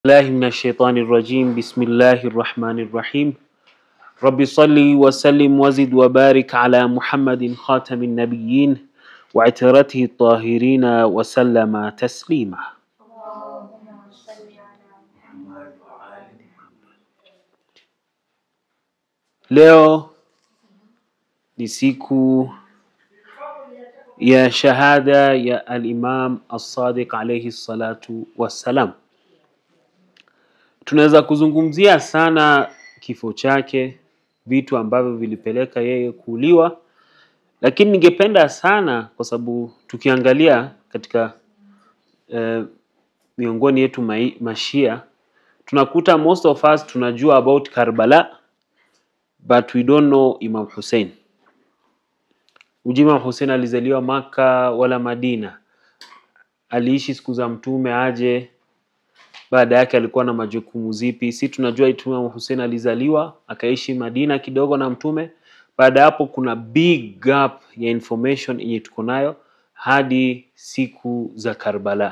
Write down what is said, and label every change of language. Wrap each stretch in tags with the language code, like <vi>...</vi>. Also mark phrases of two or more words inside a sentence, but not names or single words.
<ar>الله من الشيطان الرجيم. بسم الله الرحمن الرحيم. رب صل وسلم وزد وبارك على محمد خاتم النبيين وعترته الطاهرين وسلم تسليما.</ar> <sw>Leo ni siku ya shahada ya al-Imam As-Sadiq</sw> <ar>عليه الصلاة والسلام.</ar> <sw>Tunaweza kuzungumzia sana kifo chake, vitu ambavyo vilipeleka yeye kuuliwa, lakini ningependa sana kwa sababu tukiangalia katika miongoni yetu mashia tunakuta</sw> <en>most of us</en> <sw>tunajua</sw> <en>about Karbala but we don't know Imam Hussein.</en> <sw>Imam Hussein alizaliwa Maka wala Madina, aliishi siku za mtume aje, baada yake alikuwa na majukumu zipi? Si tunajua Imam Hussein alizaliwa akaishi Madina kidogo na mtume. Baada hapo kuna</sw> <en>big gap</en> <sw>ya information yenye tuko nayo hadi siku za Karbala.</sw>